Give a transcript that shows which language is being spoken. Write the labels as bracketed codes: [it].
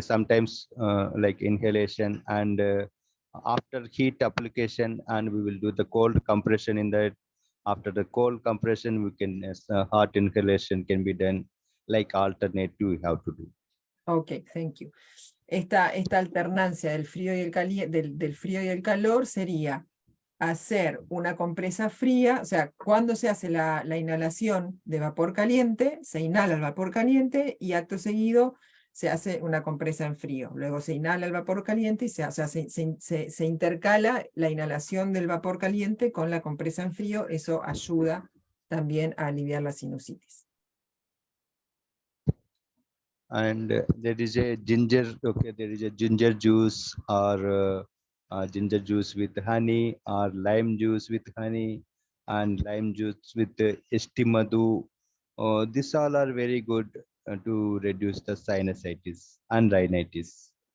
[en] Sometimes like inhalation, and after heat application, and we will do the cold compression in that. After the cold compression, we can hot inhalation can be done. Like alternative, we have to do. Okay, thank you. [es] Esta alternancia del frío y del frío y el calor sería hacer una compresa fría, o sea, cuando se hace la inhalación de vapor caliente, se inhala el vapor caliente y acto seguido se hace una compresa en frío. Luego se inhala el vapor caliente y se intercala la inhalación del vapor caliente con la compresa en frío. Eso ayuda también a aliviar la sinusitis. [en] And there is a ginger, okay, there is a ginger juice or ginger juice with honey, or lime juice with honey, and lime juice with estimadu. These all are very good to reduce the sinusitis and rhinitis.